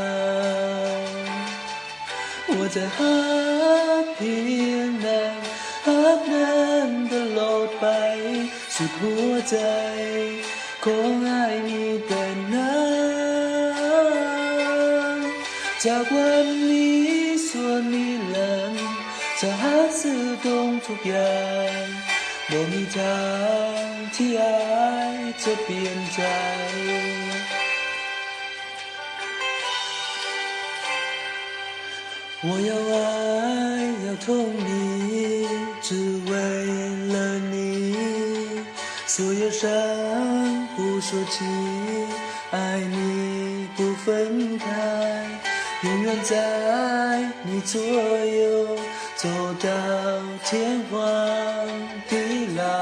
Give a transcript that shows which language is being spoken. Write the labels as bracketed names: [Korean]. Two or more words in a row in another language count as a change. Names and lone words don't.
[Thai] ว่าจะหักเพียงนางหักนางตลอดไปสุดหัวใจของอ้ายมีแต่นางจากวันนี้ส่วนนิรันดร์จะหาซื้อตรงทุกอย่างบ่มีทางที่อายจะเปลี่ยนใจ [Chinese] 我要爱要痛你只为了你所有伤不说起爱你不分开永远在你左右走到天荒地老